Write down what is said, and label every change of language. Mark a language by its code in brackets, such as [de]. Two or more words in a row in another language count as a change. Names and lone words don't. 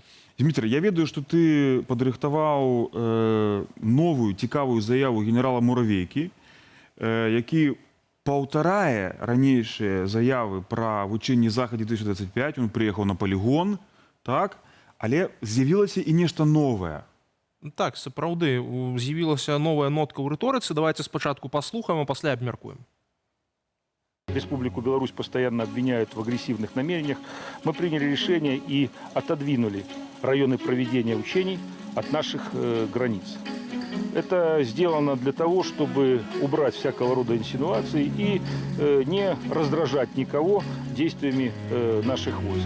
[be] Зміцер, я ведаю, што ты падрыхтаваў новую цікавую заяву генерала Муравейкі, які паўтарае ранейшыя заявы пра вучэнні «Захад-2025». Он прыехаў на полігон, так? Але з'явілася і нешта новае. Так, сапраўды, з'явілася новая нотка ў рыторыцы. Давайте спачатку паслухаем, а пасля абмяркуем. [ru] Республику Беларусь постоянно обвиняют в агрессивных намерениях. Мы приняли решение и отодвинули районы проведения учений от наших границ. Это сделано для того, чтобы убрать всякого рода инсинуации и не раздражать никого действиями наших войск.